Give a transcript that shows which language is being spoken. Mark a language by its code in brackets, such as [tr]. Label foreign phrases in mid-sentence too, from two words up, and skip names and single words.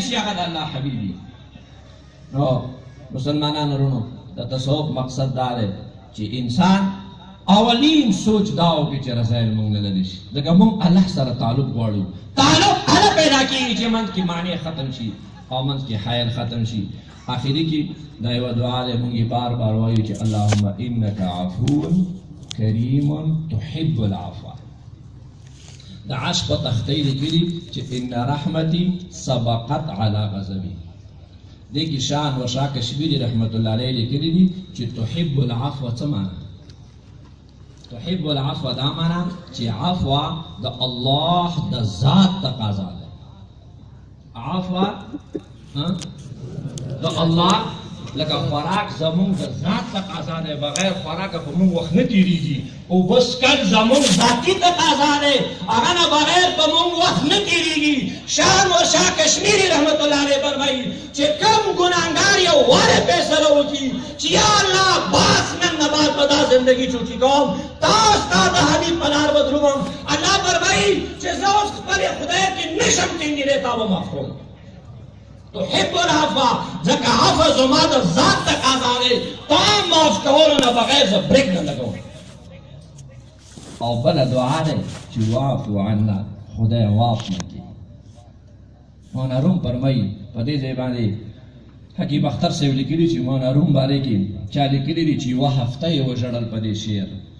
[ps] شي هغه د الله حبیب وي نو مسلمانانو ورونو د تصوف مقصد دا دی چې انسان اولین سوچ دا وکړي چې رسایل موږ نه لري شي ځکه موږ الله سره تعلق غواړو تعلق هله پیدا کېږي چې منځ کې معنی ختم شي او منځ کې حیل ختم شي آخري کې دا یوه دعا دی موږ یې بار بار وایو چې [ar] اللهم انک عفو کریم تحب العفو [ps] د عرش په تختې لیکلي چې [ar] ان رحمتي سبقت علی غضبي [ps] دې کې شان و شاه کشمیري [ar] رحمت الله علیه [ps] لیکلي دي چې [ar] تحب العفو [ps] څه معنی [ar] تحب العفو [ps] دا معنی چې عفو د الله د ذات تقاضا ده عفو د الله لکه خوراک زمونږ د ذات تقاضا دی بغیر خوراکه په موږ وخت نه تېرېږي او بس کل زمونږ ذاتي تقاضا دی هغه نه بغیر په موږ وخت نه تېرېږي شان و شاه کشمیري [ar] رحمت الله علیه [ps] فرمایي چې کوم ګناهګار یو وارې فیصله وکړي چې یا الله باس نن نه بعد به دا زندګي چوټي کوم تا ستا د حبیب په لار به درومم الله فرمایي چې زه اوس خپلې خدای کې نشم ټینګېدی تا به معاف کوم [ar] تحب العفو [ps] ځکه عفو زما د ذات تقاضا دی تا معاف کولو نه بغیر زه بریک نه لګوم او بله دعا دی چې [ar] واعفو عنا [ps] خدای معاف نه کړي مولانا روم فرمایي په دې ځای باندې حکیم اختر صاحب لیکلي چې مولانا روم باره کې چا لیکلي دي چې یوه هفته یې وژړل په دې شعر